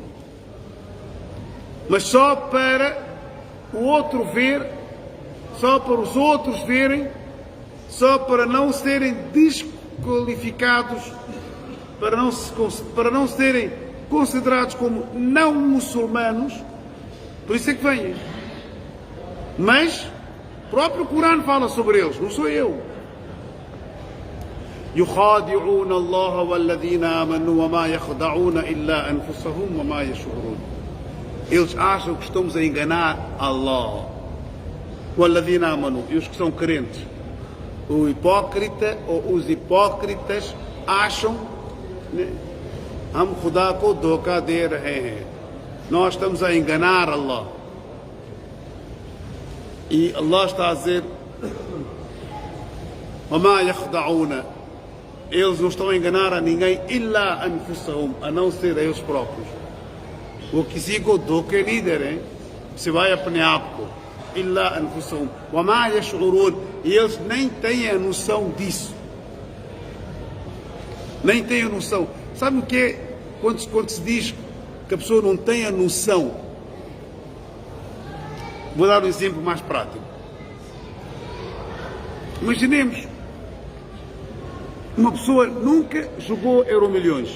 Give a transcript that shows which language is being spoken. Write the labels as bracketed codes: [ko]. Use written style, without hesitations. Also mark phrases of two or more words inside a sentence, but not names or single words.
[pt] Mas só para o outro ver, só para os outros verem, só para não serem desqualificados, para não serem considerados como não muçulmanos. Por isso é que vêm. Mas o próprio Corão fala sobre eles, não sou eu. [ar] يخادعون الله والذين آمنوا وما يخدعون إلا أنفسهم وما يشعرون. [pt] Eles acham que estamos a enganar Allah. [ar] والذين آمنوا, [pt] e os que são crentes. O hipócrita ou os hipócritas acham, [ur] ہم خدا کو دھوکا دے رہے ہیں. [pt] Nós estamos a enganar Allah. E Allah está a dizer: [ar] وما يخدعون. [pt] Eles não estão a enganar a ninguém, [ar] إلا أنفسهم, [pt] a não ser a eles próprios. [ur] وہ کسی کو دھوکے نہیں دے رہے، سوائے اپنے آپ کو. [ar] إلا أنفسهم وما يشعرون. [pt] E eles nem têm a noção disso. Nem têm a noção. Sabe o que é quando se diz que a pessoa não tem a noção? Vou dar um exemplo mais prático. Imaginemos, uma pessoa nunca jogou Euromilhões.